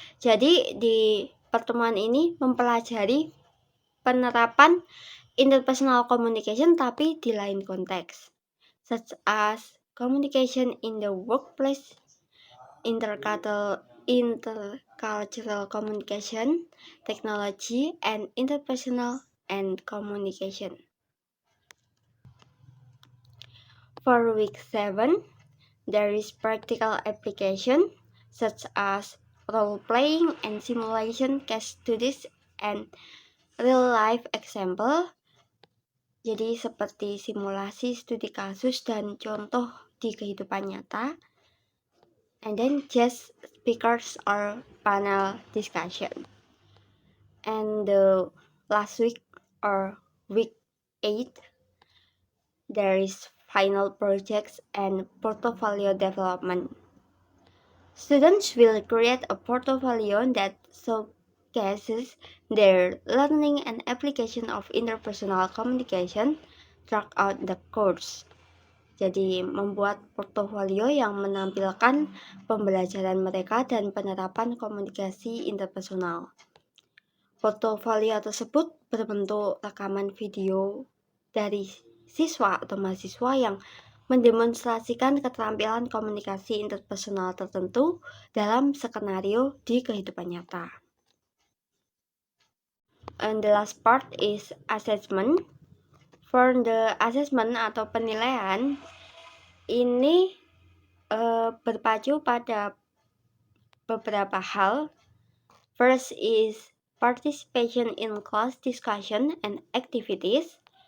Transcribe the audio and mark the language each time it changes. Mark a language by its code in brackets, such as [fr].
[id] Jadi di pertemuan ini mempelajari penerapan interpersonal communication tapi di lain konteks, [en] such as communication in the workplace, intercultural communication, technology, and interpersonal and communication. For week 7, there is practical application such as role-playing and simulation case studies and real-life example. [id] Jadi seperti simulasi studi kasus dan contoh di kehidupan nyata. [en] And then guest speakers or panel discussion. And the last week or week 8, there is final projects and portfolio development. Students will create a portfolio that showcases their learning and application of interpersonal communication throughout the course. [id] Jadi membuat portofolio yang menampilkan pembelajaran mereka dan penerapan komunikasi interpersonal. Portofolio tersebut berbentuk rekaman video dari siswa atau mahasiswa yang mendemonstrasikan keterampilan komunikasi interpersonal tertentu dalam skenario di kehidupan nyata. [en] And the last part is assessment. For the assessment [id] atau penilaian, ini berpacu pada beberapa hal. [en] First is participation in class discussion and activities.